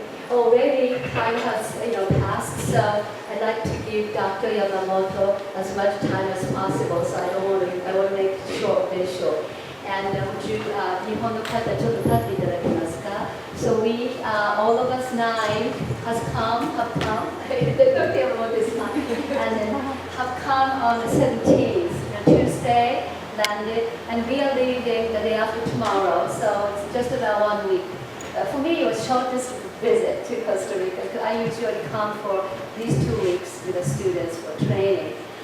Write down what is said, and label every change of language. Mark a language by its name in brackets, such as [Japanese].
[English] Already time has passed, so I'd like to give Dr. Yamamoto as much time as possible. So I want to make it short, very short. And would you [Japanese] 日本の方ちょっと立っていただけますか? [English] So we, all of us 9 have come, Dr. Yamamoto is fine, and then have come on the 17th, Tuesday, landed, and we are leaving the day after tomorrow. So it's just about 1 week. For me, it was shortest visit to Costa Rica because I usually come for these 2 weeks with the students for training.